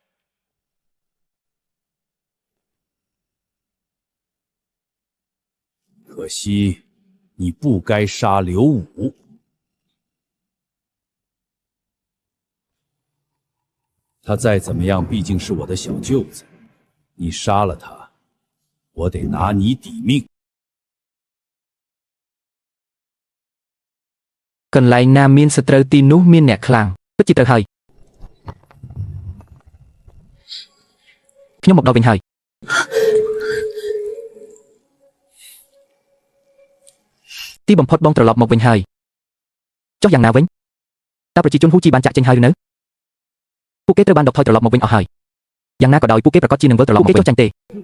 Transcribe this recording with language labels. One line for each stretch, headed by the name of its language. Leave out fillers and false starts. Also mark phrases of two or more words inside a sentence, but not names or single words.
Chinese: 可惜你不该杀刘武。他再怎么样，毕竟是我的小舅子，你杀了他，我得拿你抵命。
Khmer: កន្លែងណាមានសត្រូវទីនោះមានអ្នកខ្លាំងពិតជាត្រូវហើយខ្ញុំមកដល់វិញហើយទីបំផុតបងត្រឡប់មកវិញហើយចុះយ៉ាងណាវិញតើប្រជាជនហ៊ូជីបានចាក់ចេញហើយឬនៅពួកគេត្រូវបានដកថយត្រឡប់មកវិញអស់ហើយយ៉ាងណាក៏ដោយពួកគេប្រកាសជានឹងវិលត្រឡប់មកវិញចុះចាញ់ទេ